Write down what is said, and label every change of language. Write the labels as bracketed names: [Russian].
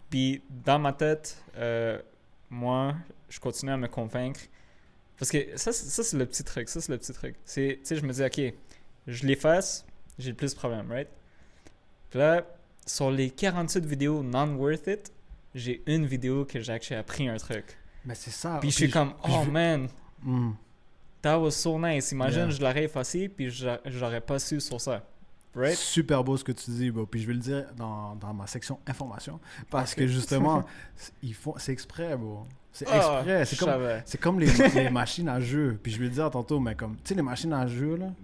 [French] Puis, dans ma tête, moi, je continue à me convaincre. Parce que ça c'est le petit truc. Ça, c'est le petit truc. Tu sais, je me dis, ok, je l'efface, j'ai le plus de problèmes, right? Puis là, sur les 48 vidéos non [English] worth it, [French] j'ai une vidéo que j'ai appris un truc. Mais c'est ça. Puis je suis comme, [English] oh man, that was so nice. [French] Imagine, je l'aurais effacé, puis j'aurais pas su sur ça. [English] Right? [French] Super beau ce que tu dis, bro. Puis je vais le dire dans ma section information. Parce que justement, c'est exprès, bro. C'est exprès. C'est comme les machines à jeu. Puis je vais le dire tantôt, mais comme, tu sais, les machines à jeu, là,